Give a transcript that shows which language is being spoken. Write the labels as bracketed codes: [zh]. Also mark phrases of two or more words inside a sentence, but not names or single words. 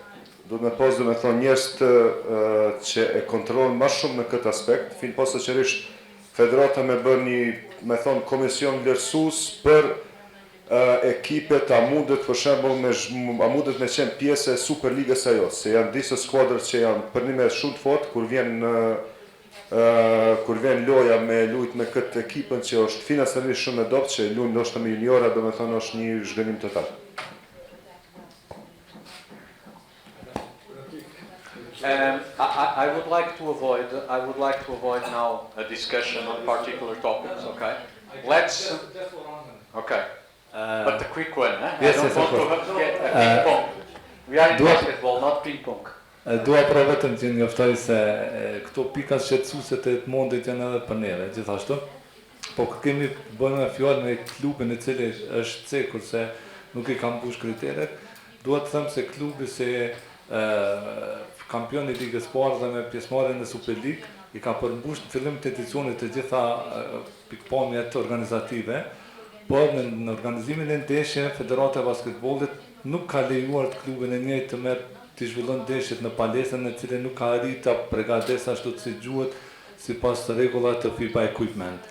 [sq] Duhet me posë, me thonë, njerëz që e kontrollojnë ma shumë në këtë aspekt, fin posa qërisht Federata me bërë një, me thonë, komision vlerësus për ekipet a mundet, për shembull, a mundet me qenë pjesë e Super Ligës ajo, se janë disa skuadrat që janë për një me shumë të fort, kur vjen loja me lujt me këtë ekipën që është financiarisht shumë e dobët, që lujnë ndoshta me juniora, do me thonë, është një zhgënim total. [en] I would like to avoid now a discussion on particular topics. Okay, let's. Okay, but the quick one. Yes, I don't want to get a ping pong. We are in basketball, not ping pong. [sq] Dua pra vetëm që njoftoj se këto pika shqetësuese të mundit janë edhe për neve, gjithashtu. Po kemi bënë me fjalë me klubin I cili është cekur se nuk I ka mbush kriteret, dua të them se klubi se kampioni I ligës parë dhe me pjesëmarrjen në Super League I ka përmbush në fillim të edicionit të gjitha pikpamjet organizative, por në organizimin e ndeshjeve Federata e Basketbollit nuk ka lejuar të klubin e njëjtë të merr të zhvillon ndeshjet në palestrën e cilën nuk ka arritur ta përgatesë ashtu si duhet sipas rregullave të FIBA Equipment.